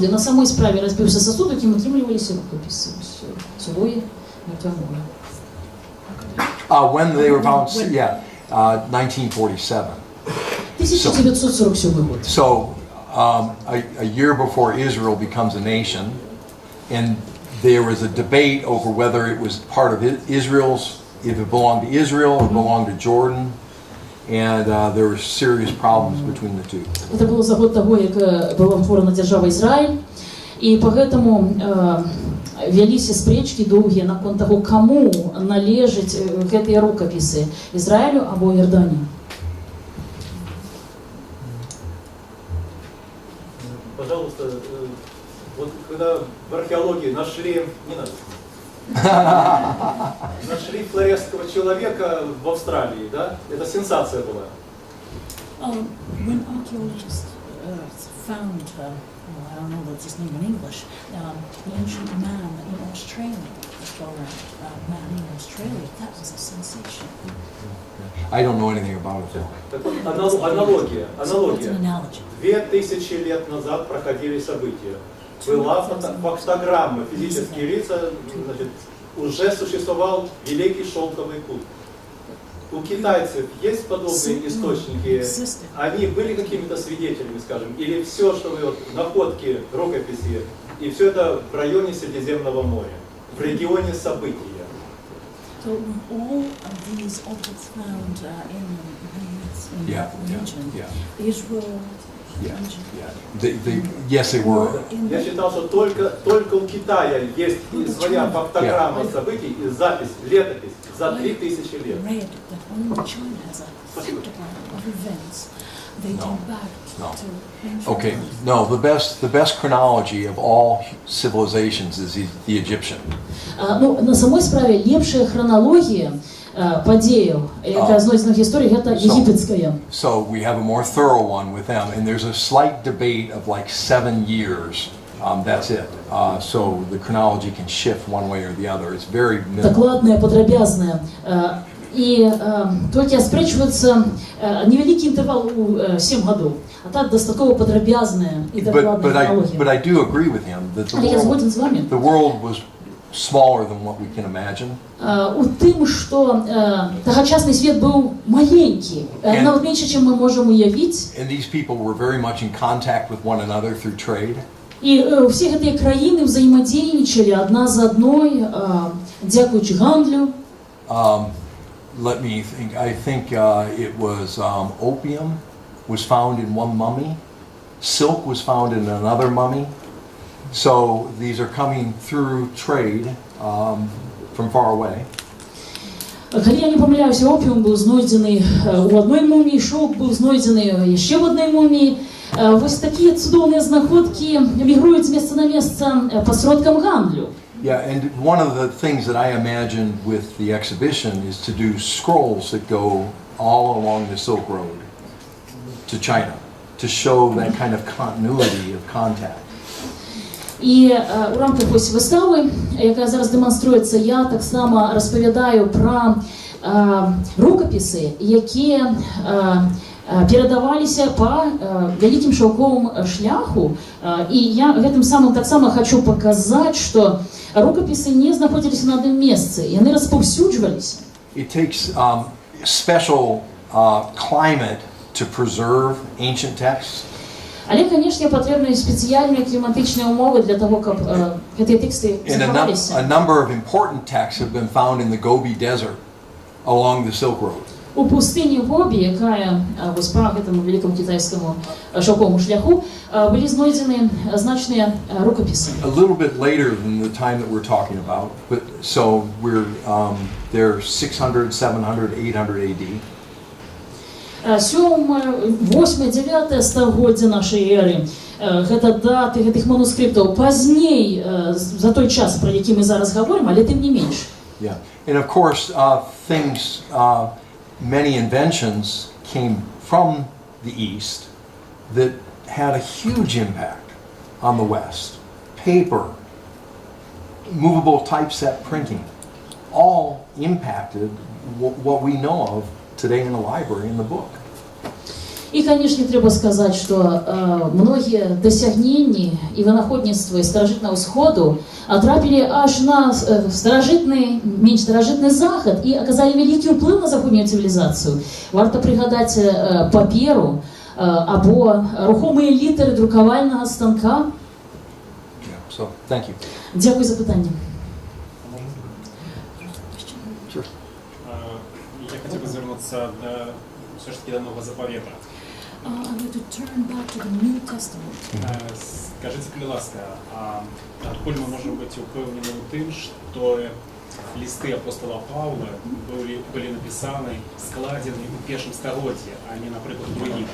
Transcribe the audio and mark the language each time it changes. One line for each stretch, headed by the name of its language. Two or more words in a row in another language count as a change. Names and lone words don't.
Belarusian: І на самой справе разбіўся сасуд, якім утрымліваліся рукапісы. Сувоі мертвамоля.
English: When they were found, 1947.
Belarusian: 1947 год.
English: So, a year before Israel becomes a nation, and there was a debate over whether it was part of Israel's, if it belonged to Israel or belonged to Jordan, and there were serious problems between the two.
Russian: Это было за год того,
Belarusian: як была утворена держава Ізраїль, і поэтому вяліся спрэчкі доўгія наконт таго, каму належаць гэтыя рукапісы, Ізраілю або Іордании.
Russian: Пожалуйста, вот когда в археологии нашли, не надо, нашли флоресского человека в Австралии, да? Это сенсация была.
English: When archaeologists found, I don't know what's his name in English, the ancient man in Australia, the florid man in Australia, that was a sensation. I don't know anything about it though.
Russian: Так вот, аналогия.
English: That's an analogy.
Russian: 2000 лет назад проходили события. Была фактограмма, физические лица, значит, уже существовал Великий Шелковый путь. У китайцев есть подобные источники? Они были какими-то свидетелями, скажем, или все, что вы, вот, находки, рукописи, и все это в районе Средиземного моря, в регионе события?
English: So all of these objects found in that region, Israel, Yes, they were.
Russian: Я считал, что только у Китая есть своя фактограмма событий и запись, летопись за 3000 лет.
English: Okay, no, the best chronology of all civilizations is the Egyptian.
Belarusian: Ну, на самой справе лепшая хронологія падзеяў, якая знойдзена ў гісторыі, гэта егіпецкая.
English: So we have a more thorough one with them, and there's a slight debate of like 7 years. That's it. So the chronology can shift one way or the other. It's very minimal.
Belarusian: Дакладная, падрабязная. І толькі аспрэчваюцца невялікі інтэрвал у 7 гадоў, а так дастаткова падрабязная і дакладная хронологія.
English: But I do agree with him that
Belarusian: Але я згоден з вами.
English: the world was smaller than what we can imagine.
Belarusian: У тым, што тагачасны свет быў маленькі, нават менш, чым мы можам уявіць.
English: And these people were very much in contact with one another through trade.
Belarusian: І ўсе гэтыя краіны ўзаемадзейнічалі адна з адной, дзякуючы гандлю.
English: Let me think. I think it was opium was found in one mummy. Silk was found in another mummy. So these are coming through trade from far away.
Belarusian: Калі я не памыляюся, опіум быў знойдзены ў адной муміі, шоўк быў знойдзены яшчэ ў адной муміі. Вось такія цудоўныя знаходкі мігруюць з месца на месца пасродкам гандлю.
English: Yeah, and one of the things that I imagined with the exhibition is to do scrolls that go all along the Silk Road to China, to show that kind of continuity of contact.
Ukrainian: І у рамках ось вистави, яка зараз демонструється, я так само розповідаю про рукописи, які передавалися по
Russian: великим шелковым
Ukrainian: шляху.
Russian: И я
Belarusian: гэтым самым
Russian: так само хочу показать, что рукописи не знаходились на одном месте, и они распаўсюджвалися.
English: It takes special climate to preserve ancient texts.
Belarusian: Але, конечно, патрэбныя спецыяльныя кліматычныя ўмовы для того, каб гэтыя тэксты захаваліся.
English: A number of important texts have been found in the Gobi Desert along the Silk Road.
Belarusian: У пустыні Гобі, якая вось па гэтаму
Russian: великому китайскому шелковому
Belarusian: шляху, былі знойдзены значныя рукописы.
English: A little bit later than the time that we're talking about, but so we're they're 600, 700, 800 AD.
Belarusian: 7, 8, 9 стагоддзя нашай эры. Гэта даты гэтых манускрыптаў пазней за той час, про які мы зараз гаворым, але тым не менш.
English: Yeah, and of course things. Many inventions came from the East that had a huge impact on the West. Paper, movable typeset printing, all impacted what we know of today in the library, in the book.
Belarusian: І, конечно, трэба сказаць, што многія дасягненні і вынаходніцтвы старажытнага ўсходу атрапілі аж на старажытны, менш старажытны захад і аказалі вялікі ўплыў на заходнюю цывілізацыю. Варта прыгадаць паперу або рухомыя літары друкавальнага станка.
English: So, thank you.
Belarusian: Дзякуй за пытанне.
Russian: Я хотел бы звернуться все ж таки
Ukrainian: до Нового Заповета.
English: I'm going to turn back to the New Testament.
Russian: Скажите,
Belarusian: будь ласка,
Russian: а откуль мы можем быть
Belarusian: упевнены у тим,
Russian: что листы апостола Павла были написаны,
Belarusian: складены у першым стагоддзі,
Russian: а не, наприклад, у других.